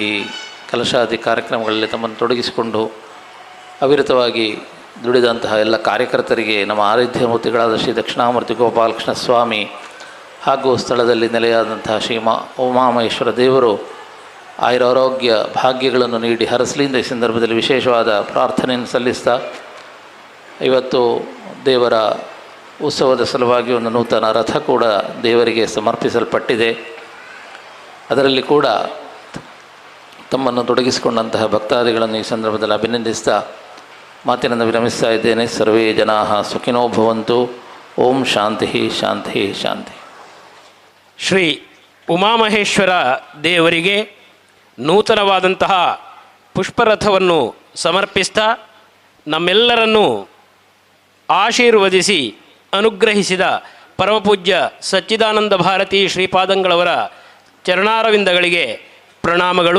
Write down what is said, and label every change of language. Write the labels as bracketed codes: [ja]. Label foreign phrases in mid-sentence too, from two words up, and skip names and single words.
[kn] ಕಲಶಾದಿ ಕಾರ್ಯಕ್ರಮಗಳಲ್ಲಿ ತಮ್ಮನ್ನು ತೊಡಗಿಸಿಕೊಂಡು ಅವಿರತವಾಗಿ ದುಡಿದಂತಹ ಎಲ್ಲ ಕಾರ್ಯಕರ್ತರಿಗೆ, ನಮ್ಮ ಆರಾಧ್ಯ ಮೂರ್ತಿಗಳಾದ ಶ್ರೀ ದಕ್ಷಿಣಾಮೂರ್ತಿ ಗೋಪಾಲಕೃಷ್ಣ ಸ್ವಾಮಿ ಹಾಗೂ ಸ್ಥಳದಲ್ಲಿ ನೆಲೆಯಾದಂತಹ ಶ್ರೀ ಉಮಾಮಹೇಶ್ವರ ದೇವರು ಆಯುರಾರೋಗ್ಯ ಭಾಗ್ಯಗಳನ್ನು ನೀಡಿ ಹರಸಲಿಂದ ಈ ಸಂದರ್ಭದಲ್ಲಿ ವಿಶೇಷವಾದ ಪ್ರಾರ್ಥನೆಯನ್ನು ಸಲ್ಲಿಸ್ತಾ, ಇವತ್ತು ದೇವರ ಉತ್ಸವದ ಸಲುವಾಗಿ ಒಂದು ನೂತನ ರಥ ಕೂಡ ದೇವರಿಗೆ ಸಮರ್ಪಿಸಲ್ಪಟ್ಟಿದೆ. ಅದರಲ್ಲಿ ಕೂಡ ತಮ್ಮನ್ನು ತೊಡಗಿಸಿಕೊಂಡಂತಹ ಭಕ್ತಾದಿಗಳನ್ನು ಈ ಸಂದರ್ಭದಲ್ಲಿ ಅಭಿನಂದಿಸ್ತಾ ಮಾತಿನಿಂದ ವಿರಮಿಸ್ತಾ ಇದ್ದೇನೆ. [sa] ಸರ್ವೇ ಜನಾಃ ಸುಖಿನೋ ಭವಂತು. ಓಂ ಶಾಂತಿ ಶಾಂತಿ ಶಾಂತಿ. [kn] ಶ್ರೀ ಉಮಾಮಹೇಶ್ವರ ದೇವರಿಗೆ ನೂತನವಾದಂತಹ ಪುಷ್ಪರಥವನ್ನು ಸಮರ್ಪಿಸ್ತಾ ನಮ್ಮೆಲ್ಲರನ್ನೂ ಆಶೀರ್ವದಿಸಿ ಅನುಗ್ರಹಿಸಿದ ಪರಮಪೂಜ್ಯ ಸಚ್ಚಿದಾನಂದ ಭಾರತಿ ಶ್ರೀಪಾದಂಗಳವರ ಚರಣಾರವಿಂದಗಳಿಗೆ ಪ್ರಣಾಮಗಳು.